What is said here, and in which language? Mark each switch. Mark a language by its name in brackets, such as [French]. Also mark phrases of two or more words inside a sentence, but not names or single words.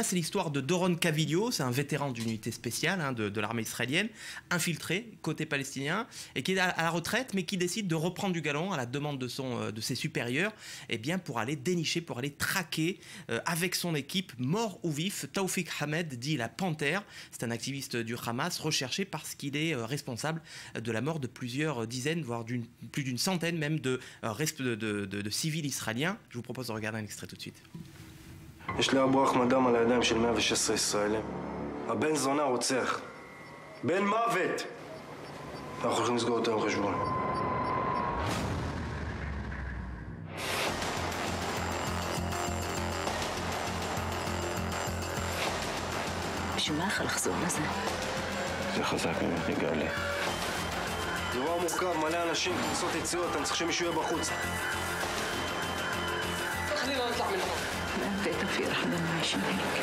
[French] C'est l'histoire de Doron Kavilio, c'est un vétéran d'unité spéciale de l'armée israélienne, infiltré côté palestinien et qui est à la retraite mais qui décide de reprendre du galon à la demande de ses supérieurs pour aller dénicher, pour aller traquer avec son équipe, mort ou vif, Taoufik Hamed, dit la Panthère. C'est un activiste du Hamas recherché parce qu'il est responsable de la mort de plusieurs dizaines, voire plus d'une centaine même de civils israéliens. Je vous propose de regarder un extrait tout de suite. [Hebrew] יש לאבו אחמד דם על הידיים של 116 ישראלים. הבן זונה רוצח. בן מוות. אנחנו הולכים לסגור אותו עם חשבון. בשביל מה החלחזון הזה? זה חזק ממך, יגאלי. זה דבר מורכב, מלא אנשים, כניסות יציאות, אני צריך שמישהו יהיה בחוץ. [Arabic] خلينا نطلع من هون. لا انت في رح نضل عايشين هيك.